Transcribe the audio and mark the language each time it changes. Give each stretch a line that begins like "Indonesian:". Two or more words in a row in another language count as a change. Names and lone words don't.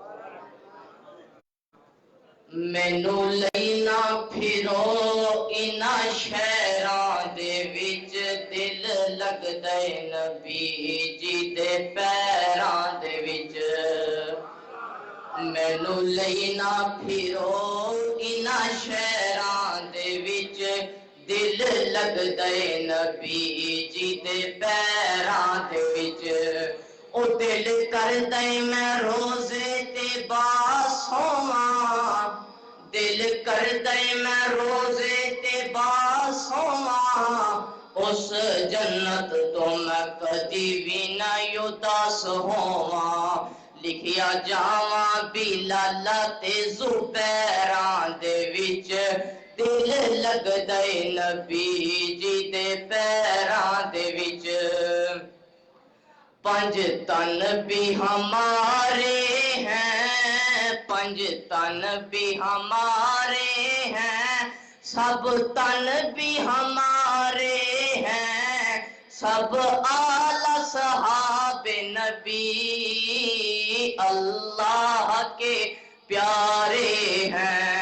Punjabi: مینوں لینا پھرو انہاں شہراں دے وچ، دل لگدا اے نبی جی دے پیراں دے وچ۔ مینوں لینا پھرو انہاں شہراں دے وچ، دل لگدا اے نبی جی دے پیراں دے وچ۔ او دل کردا اے میں روزے تے باس ہوواں، دل کردا اے میں روزے تے باس ہوواں، اس جنت تو میں کدی بھی نہ اداس ہوواں۔ لکھیا جاواں بلال تے زبیراں دے وچ، دل لگدا اے نبی جی دے پیراں دے وچ۔
Urdu: 5 تن بھی ہمارے ہیں پنج تن بھی ہمارے ہیں، سب تن بھی ہمارے ہیں، سب آل صحابے نبی اللہ کے پیارے ہیں.